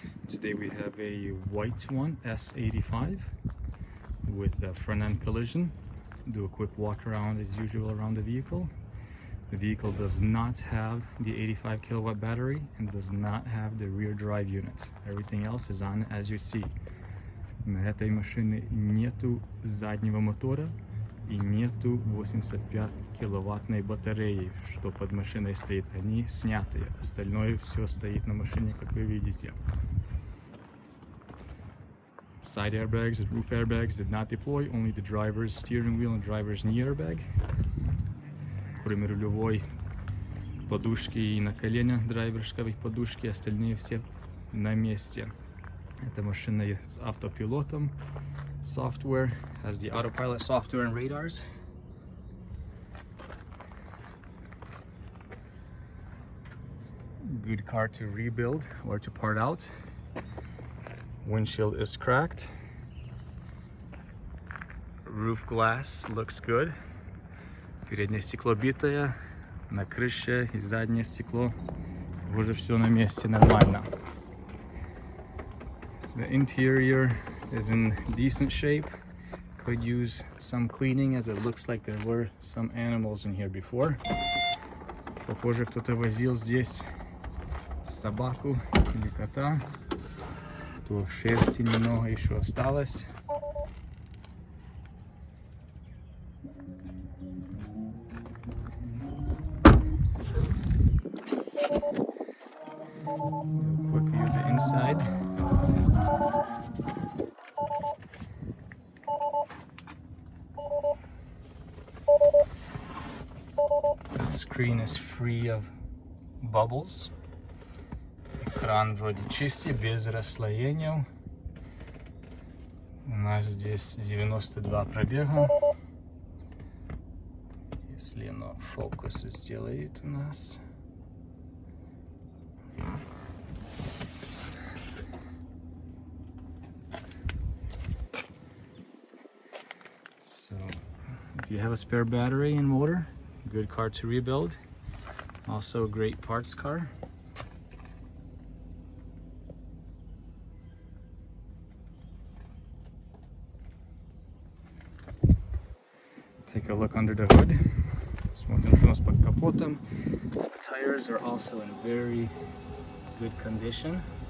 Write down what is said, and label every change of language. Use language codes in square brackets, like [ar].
[en] Today we have a white one, S85, with a front end collision. Do a quick walk around as usual around the vehicle. The vehicle does not have the 85 kilowatt battery and does not have the rear drive unit. Everything else is on as you see. [ru] На этой машине нету заднего мотора и нету 85 киловаттной батареи, что под машиной стоит. Они снятые. Остальное все стоит на машине, как вы видите. [en] Side airbags and roof airbags did not deploy, only the driver's steering wheel and driver's knee airbag. [ru] Кроме рулевой подушки и на колени драйверской подушки, остальные все на месте. Эта машина с автопилотом, [en] software, has the autopilot software and radars. Good car to rebuild or to part out. Windshield is cracked. Roof glass looks good. [ru] Переднее стекло битое, на крыше и заднее стекло уже все на месте, нормально. [en] The interior is in decent shape. Could use some cleaning as it looks like there were some animals in here before. [ru] Похоже, кто-то возил здесь собаку или кота. То шерсти немного еще осталось. [en] Quick view of the inside. The screen is free of bubbles. [ru] Экран вроде чистый, без расслоения. У нас здесь 92 пробега. Если оно фокус сделает у нас. [en] So, if you have a spare battery and motor, good car to rebuild. Also a great parts car. Take a look under the hood. [ru] Смотрим, что у нас под капотом. [en] Tires are also in very good condition.